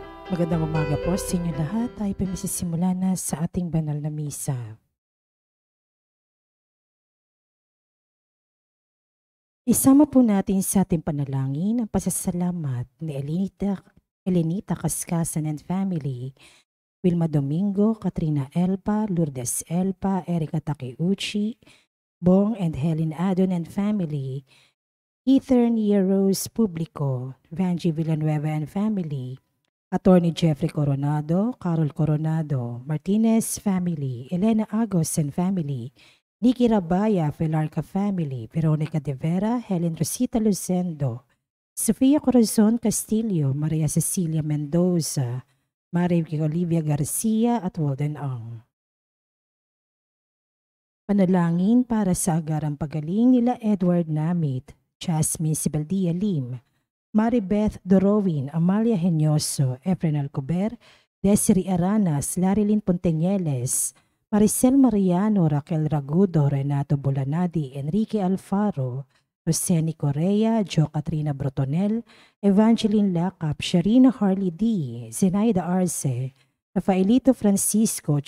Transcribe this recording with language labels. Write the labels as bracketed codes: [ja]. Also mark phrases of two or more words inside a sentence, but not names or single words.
[tl] Magandang umaga po sa inyo lahat. Tayo po magsisimula na sa ating banal na misa. Isama po natin sa ating panalangin ang pasasalamat ni Elenita Cascasan [en] and Family, [tl] Wilma Domingo, Katrina Elpa, Lourdes Elpa, Erica Takeuchi, Bong and Helen Adon [en] and Family, [tl] Ether Nia Rose Publico, Vanji Villanueva [en] and Family, [tl] Attorney Jeffrey Coronado, Carol Coronado, Martinez family, Elena Agos [en] and family, [tl] Nikki Rabaya, Felarca family, Veronica De Vera, Helen Rosita Lucendo, Sofia Corazon Castillo, Maria Cecilia Mendoza, Maria Olivia Garcia at Walden Ang. Panalangin para sa agarang pagaling nila Edward Namit, Jasmine Sibeldia Lim, Maribeth Dorowin, Amalia Henyoso, Efren Alcober, Desiree Aranas, Larilyn Ponteñeles, Maricel Mariano, Raquel Ragudo, Renato Bolanadi, Enrique Alfaro, Roseni Correa, Jo Katrina Brotonel, Evangeline Lacap, Sharina Harley D., Zenaida Arce, Rafaelito Francisco,